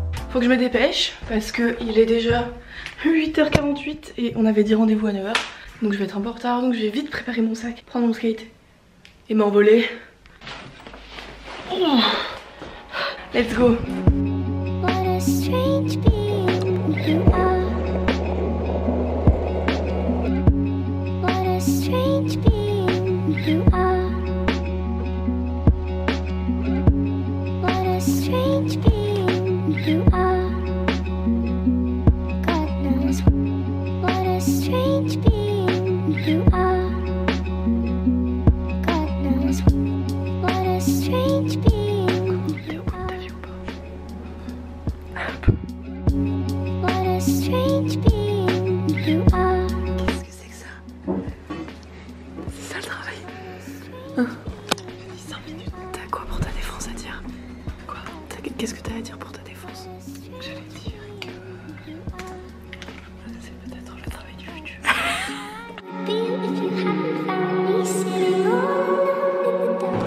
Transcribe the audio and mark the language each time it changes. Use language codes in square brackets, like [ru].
[fr] Faut que je me dépêche parce que il est déjà 8h48 et on avait dit rendez-vous à 9h. Donc je vais être un peu en retard, donc je vais vite préparer mon sac, prendre mon skate et m'envoler. [en] Oh. Let's go. What a strange being you are. What a strange being you are. What a strange being you are. God knows what a strange being you are. God knows what a strange being you are. What a strange being you are. [fr] Qu'est-ce que c'est que ça? C'est ça le travail. Hein? J'ai dit 5 minutes. T'as quoi pour ta défense à dire? Quoi? Qu'est-ce que t'as à dire pour ta défense? J'allais dire que c'est peut-être le travail du futur. [en] If you hadn't found me sitting alone in the dark.